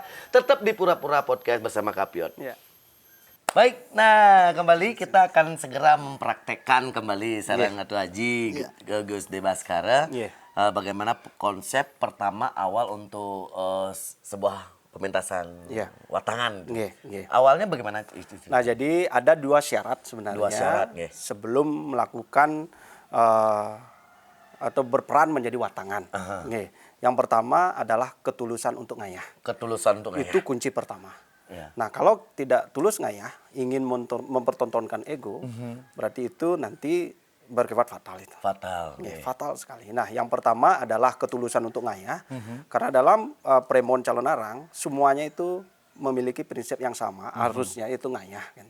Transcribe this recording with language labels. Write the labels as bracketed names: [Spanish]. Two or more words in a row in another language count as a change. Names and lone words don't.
[Indonesian] Tetap di Pura-Pura Podcast bersama Kapiot. Baik, nah kembali kita akan segera mempraktekkan kembali saran Ratu Haji ke Gus De Baskara. Bagaimana konsep pertama awal untuk sebuah pementasan Iya. watangan. [Balinese] Nggih, nggih. [Indonesian] Awalnya bagaimana? Nah, jadi ada dua syarat sebenarnya Dua syarat, nggih. sebelum melakukan atau berperan menjadi watangan. Aha. Nggih. Yang pertama adalah ketulusan untuk ngayah. Ketulusan untuk Itu ngayah. kunci pertama. Ya. Nah, kalau tidak tulus ngayah, ingin mempertontonkan ego, berarti itu nanti berkifat fatal itu. Fatal. Nggih, Nggih. fatal sekali. Nah, yang pertama adalah ketulusan untuk ngayah, karena dalam premon calon arang semuanya itu memiliki prinsip yang sama, harusnya itu ngayah, gitu.